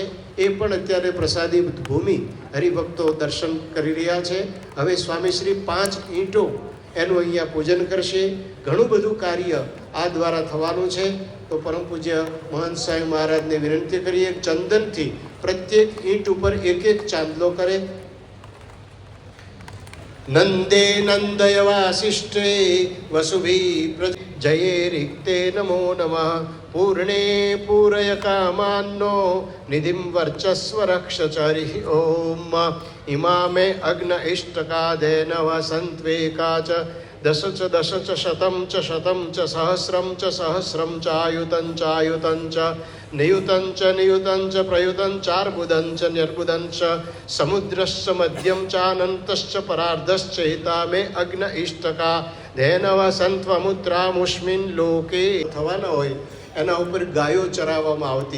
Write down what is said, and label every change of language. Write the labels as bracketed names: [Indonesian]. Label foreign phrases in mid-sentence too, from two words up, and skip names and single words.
[Gujarati] એ પણ અત્યારે પ્રસાદી ભૂમિ હરિભક્તો દર્શન કરી રહ્યા છે. હવે સ્વામીશ્રી 5 ઈંટો એનું અહીંયા પૂજન કરશે. ઘણું બધું કાર્ય આ દ્વારા થવાનું છે. તો પરમ પૂજ્ય મહંત સ્વામી મહારાજને વિનંતી કરીએ ચંદનથી પ્રત્યેક ઈંટ ઉપર એક એક ચાંદલો કરે. [Sanskrit] नंदे नंदय वासिष्ठे वसुभि जये रिक्ते नमो नमः पूर्णे पूरय कामान्नो निधिं वर्चस्व रक्षचरि ओम इमामे अग्न इष्टकाधेन वसन्त्वेका च દશ ચ શતમ ચ સહસ્રમ ચ આયુતં ચ નિયુતં ચ પ્રયુતં ચાર્બુદં ચ નિર્બુદં ચ સમુદ્રશ્ચ મધ્યમ ચાનંતશ્ચ પરાર્ધશ્ચ હિતા મે અગ્ન ઇષ્ટકા ધેનવ સંત્વમુદ્રામુષ્મિન લોકે [Gujarati] થવાના હોય એના ઉપર ગાયો ચરાવવામાં આવતી.